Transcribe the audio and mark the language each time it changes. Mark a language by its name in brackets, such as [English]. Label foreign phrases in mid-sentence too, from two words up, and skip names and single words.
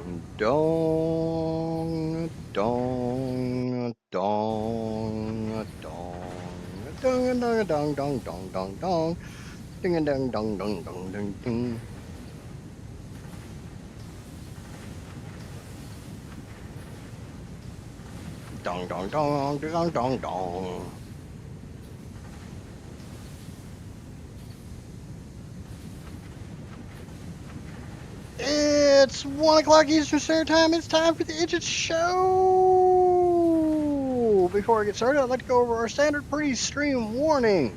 [English] Dong, dong, dong, dong, dong, dong, dong, dong, dong, dong, dong, ding, dong, dong, dong, dong, dong, ding. Dong, dong, dong, dong, dong, dong. It's 1 o'clock Eastern Standard Time. It's time for the Idget Show. Before I get started, I'd like to go over our standard pre-stream warning.